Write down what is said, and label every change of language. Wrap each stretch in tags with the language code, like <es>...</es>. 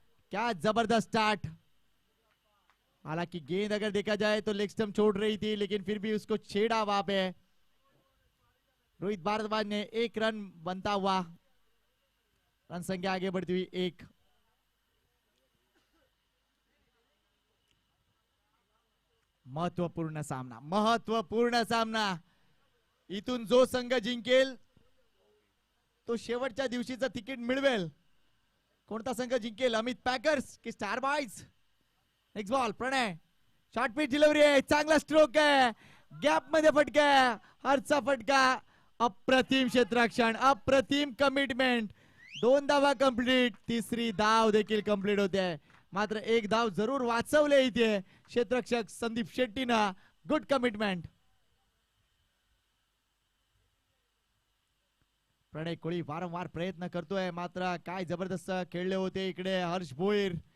<hi>क्या जबरदस्त स्टार्ट. हालांकि गेंद अगर देखा जाए तो लेग स्टंप छोड़ रही थी, लेकिन फिर भी उसको छेड़ा वहां पे रोहित भारद्वाज ने. एक रन बनता हुआ, रन संख्या आगे बढ़ती हुई 1.</hi> <mr>महत्वपूर्ण सामना, महत्वपूर्ण सामना. इथून जो संघ जिंकेल तो शेवटच्या दिवशीचं तिकीट मिळवेल. कोणता संघ जिंकेल, अमित पॅकर्स की स्टार बॉयज. नेक्स्ट बॉल प्रणय, शॉर्ट पिच डिलिव्हरी आहे, चांगला स्ट्रोक आहे, गॅप मध्ये फटका, हरचा फटका. अप्रतिम क्षेत्ररक्षण, अप्रतिम कमिटमेंट. 2 धावा कंप्लीट, तिसरी धाव देखील कंप्लीट होते आहे. मात्र एक धाव जरूर वाचवले इथे क्षेत्ररक्षक संदीप शेट्टीनं. Good commitment. प्रणय कोळी वारंवार प्रयत्न करतोय, मात्र काय जबरदस्त खेळले होते इकडे हर्ष भोईर.</mr>